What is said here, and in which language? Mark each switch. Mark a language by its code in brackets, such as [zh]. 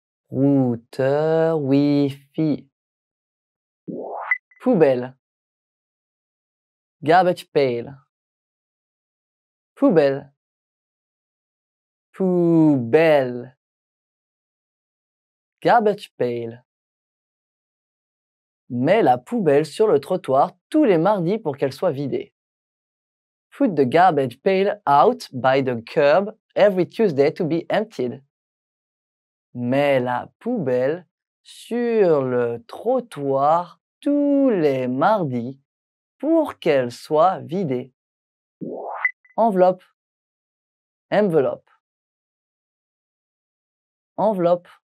[fr] Routeur Wi-Fi. Poubelle. Garbage pail. Poubelle. Poubelle. [en] Garbage pail. [fr] Mets la poubelle sur le trottoir tous les mardis pour qu'elle soit vidée. [en] Put the garbage pail out by the curb every Tuesday to be emptied. [fr] Mets la poubelle sur le trottoir tous les mardis pour qu'elle soit vidée. Enveloppe. Envelope. Enveloppe.